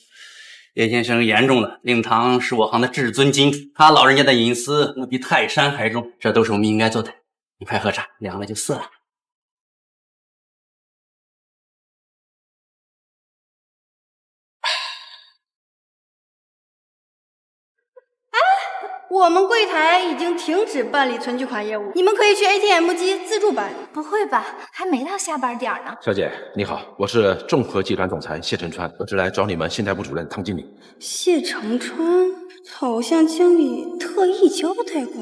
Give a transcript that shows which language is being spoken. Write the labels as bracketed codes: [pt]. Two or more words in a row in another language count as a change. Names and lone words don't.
[zh] 葉先生言重了，令堂是我行的至尊金主，他老人家的隱私那比泰山還重，這都是我們應該做的。你快喝茶，涼了就澀了。我們櫃台已經停止辦理存取款業務，你們可以去 ATM 機自助辦理。不會吧，還沒到下班點呢。小姐你好，我是众和集團總裁謝承川，我是來找你們信貸部主任湯經理。謝承川，好像經理特意交代過。